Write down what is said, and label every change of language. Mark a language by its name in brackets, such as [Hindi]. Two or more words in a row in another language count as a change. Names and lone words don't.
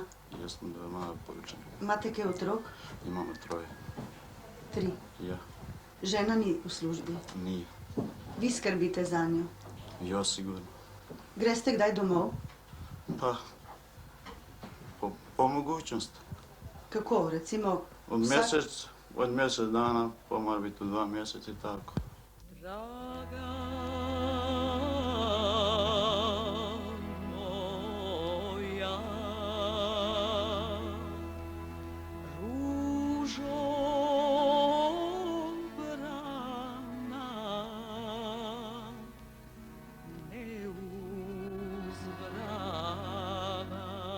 [Bosnian] Jesmo doma poročeni. [Slovenian] Imate kaj otrok? [Bosnian] Imamo 3. 3. Ja. [Slovenian] Žena ni v službi? [Bosnian] Nije. [Slovenian] Vi skrbite za njo? [Bosnian] Ja, sigurno. [Slovenian] Greste kdaj domov? [Bosnian] Pa, po mogućnosti. [Slovenian] Kako, recimo? [Bosnian] Od mjesec dana, pa mora biti u 2 mjeseca i tako. draga moja, ružo brana, neuzbrana.